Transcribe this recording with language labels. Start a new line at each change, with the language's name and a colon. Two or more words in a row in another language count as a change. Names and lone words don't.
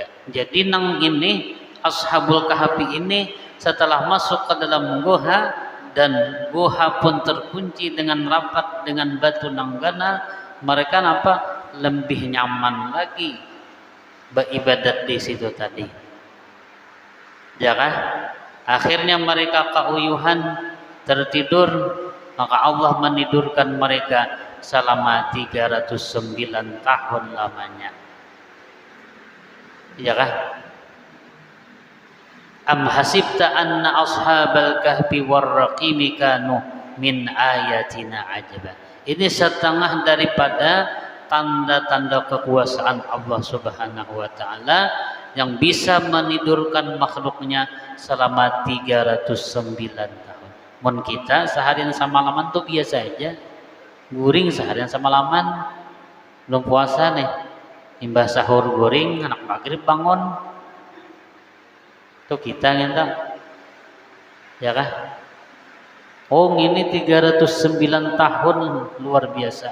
Indonesian: Jadi nang ini Ashabul Kahfi ini setelah masuk ke dalam goha, dan goha pun terkunci dengan rapat dengan batu nang ganal, mereka napa? Lebih nyaman lagi beribadat di situ tadi, ya kan? Akhirnya mereka keuyuhan tertidur, maka Allah menidurkan mereka selama 309 tahun lamanya, ya kan?
Arabic: أم حسبت أن أصحاب الكهف والرقيم كانوا من آياتنا عجبا.
Indonesian: Ini setengah daripada tanda-tanda kekuasaan Allah
Arabic: سبحانه وتعالى
Indonesian: yang bisa menidurkan makhluknya selama 309 tahun.
Banjar: Mun kita seharian semalaman tuh biasa aja, guring seharian semalaman, belum puasa nih, imbah sahur guring, anak maghrib bangun, tuh kita ngentak, ya kah?
Indonesian: Oh ini 309 tahun luar biasa.